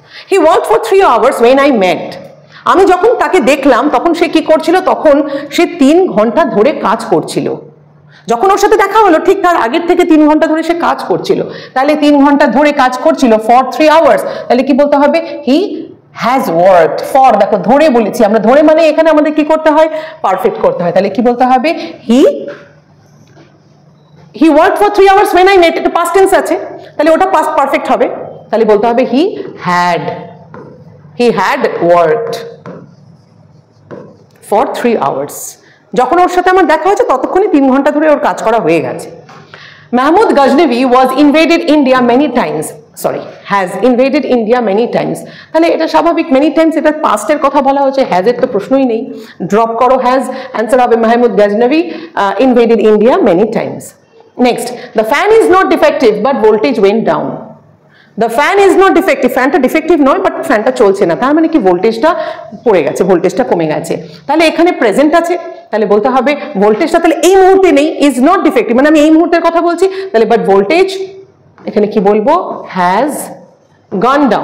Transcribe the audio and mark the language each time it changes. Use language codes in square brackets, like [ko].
[en] He worked for 3 hours when I met. [bn] আমি যখন তাকে দেখলাম তখন সে কি করছিল? তখন সে 3 ঘন্টা ধরে কাজ করছিল। যখন ওর সাথে দেখা হলো ঠিক তার আগের থেকে 3 ঘন্টা ধরে সে কাজ করছিল, তাহলে 3 ঘন্টা ধরে কাজ করছিল ফর 3 আওয়ার্স, তাহলে কি বলতে হবে [en] he has worked for, [bn] দেখো ধরে বলেছি আমরা, ধরে মানে এখানে আমাদের কি করতে হয় পারফেক্ট করতে হয়, তাহলে কি বলতে হবে [en] he worked for 3 hours when I met, [bn] এটা পাস্ট টেন্স আছে তাহলে ওটা পাস্ট পারফেক্ট হবে, তাহলে বলতে হবে [en] He had worked for 3 hours. [bn] যখন ওর সাথে আমার দেখা হয়েছে ততক্ষণে 3 ঘন্টা ধরে ওর কাজ করা হয়ে গেছে। [en] Mahmud Ghaznavi was invaded India many times, has invaded India many times, [bn] তাহলে এটা স্বাভাবিক, many times এটা পাস্টের কথা বলা হচ্ছে, হ্যাজ এর তো প্রশ্নই নেই, ড্রপ করো হ্যাজ, অ্যান্সার হবে [en] Mahmud Ghaznavi invaded India many times. Next, the fan is not defective but voltage went down. The fan is not defective, [bn] ফ্যানটা ডিফেক্টিভ নয় বাট ফ্যানটা চলছে না, তার মানে কি ভোল্টেজটা পড়ে গেছে, ভোল্টেজটা কমে গেছে, তাহলে এখানে প্রেজেন্ট আছে, তাহলে বলতে হবে ভোল্টেজটা তাহলে এই মুহূর্তে নেই, ইজ নট ডিফেক্টিভ মানে আমি এই মুহূর্তের কথা বলছি, তাহলে বাট ভোল্টেজ এখানে কি বলবো হ্যাজ গন